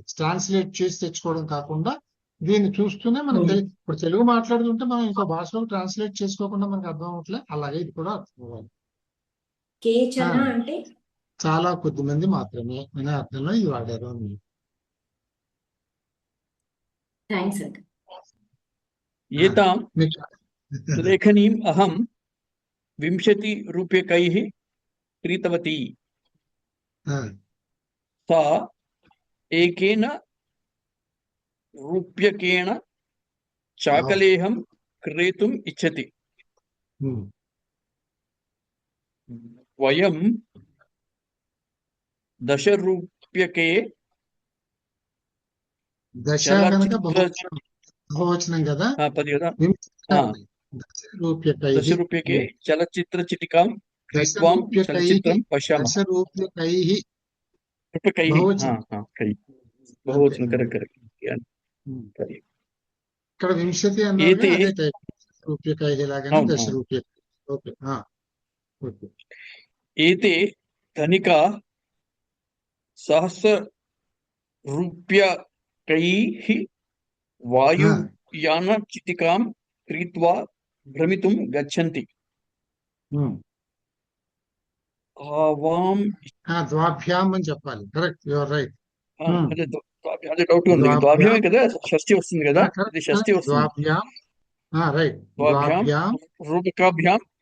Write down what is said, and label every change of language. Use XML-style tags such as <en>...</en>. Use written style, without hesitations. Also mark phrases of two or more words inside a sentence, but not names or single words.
<te>ట్రాన్స్లేట్ చేసి తెచ్చుకోవడం కాకుండా దీన్ని చూస్తూనే మనకు ఇప్పుడు తెలుగు మాట్లాడుతుంటే మనం ఇంకో భాషలో ట్రాన్స్లేట్ చేసుకోకుండా మనకు అర్థం అవట్లే. అలాగే ఇది కూడా అర్థం అవ్వాలి. కేచన అంటే చాలా కొద్ది మంది మాత్రమే అనే అర్థంలో ఇది వాడారు. థ్యాంక్స్ అండి.</te> <sa>एतां लेखनीम् अहं 20 रूप्यकैः क्रीतवती। सा एकेन रूप्यकेण चाकलेहं क्रेतुम् इच्छति। वयं 10 रूप्यके</sa> <te>దశ కనుక బహువచనం కదా,</te> <sa>10 रूप्यके चलचित्रचिटिकां क्रीत्वा चलचित्रं पश्यामः। 10 రూప్యకైః रूप्यकैः बहुवचनं करेक्ट</sa> <te>ఇక్కడ 20 అన్నారు</te> <sa>ఏతే</sa> <te>అదే టైప్ రూప్యకైః లాగానే 10 రూప్యకైః.</te> <en>okay okay.</en> <sa>एते धनिका सहस्ररूप्यकैः वायुयानचिटिकां क्रीत्वा भ्रमितुं गच्छन्ति।</sa> <te>ద్వాభ్యాం అని చెప్పాలి. కరెక్ట్,</te> <en>you are right.</en> <te>అదే డౌట్ ఉంది. ద్వాభ్యామే కదా షష్ఠి వస్తుంది కదా, ఇది షష్ఠి వస్తుంది.</te> <sa>ద్వాభ్యాం రైట్. ద్వాభ్యాం ద్వాభ్యాం రూపకాభ్యాం</sa>